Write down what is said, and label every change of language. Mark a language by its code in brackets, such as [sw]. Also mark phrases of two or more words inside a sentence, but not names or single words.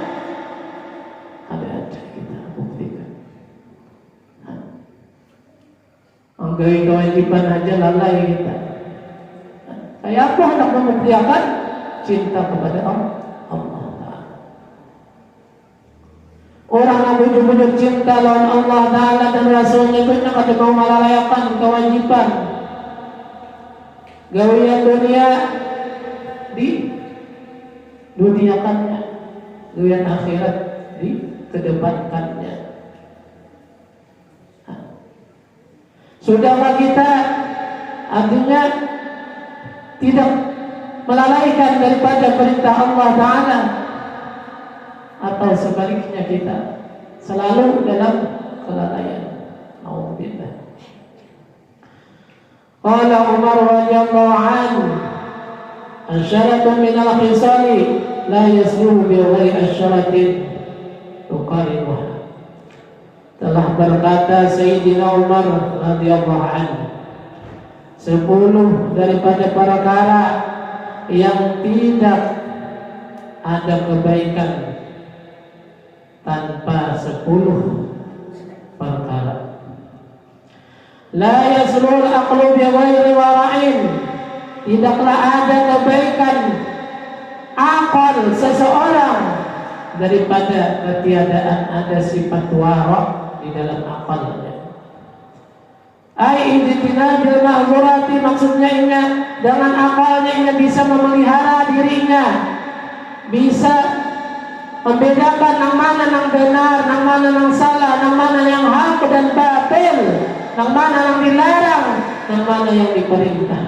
[bjn] Menggawi kewajiban aja lalai kita. Kayak apa hendak membuktikan cinta kepada Allah Ta'ala. Orang yang bujuk-bujuk cinta lawan Allah Ta'ala dan Rasulnya itu kada mau melalayakan kewajiban gawian dunia di duniakannya, gawian akhirat di kedepankannya. [id] Sudahkah kita artinya tidak melalaikan daripada perintah Allah Ta'ala, atau sebaliknya kita selalu dalam kelalaian? Alhamdulillah. [ar] قال عمر رضي الله عنه، "عشرة من الخصال لا يصلح بغير عشرة تقاربها." [id] Telah berkata Sayyidina Umar [ar] رضي الله عنه, [id] 10 daripada perkara yang tidak ada kebaikan tanpa 10 perkara. [ar] لا يصلح العقل بغير ورع. [id] Tidaklah ada kebaikan akal seseorang daripada ketiadaan ada sifat wara' di dalam akalnya. [ar] اجتناب المحظورات, [id] maksudnya ingat dengan akalnya ia bisa memelihara dirinya, bisa membedakan yang mana yang benar, yang mana yang salah, yang mana yang hak dan batil, yang mana yang dilarang, yang mana yang diperintah.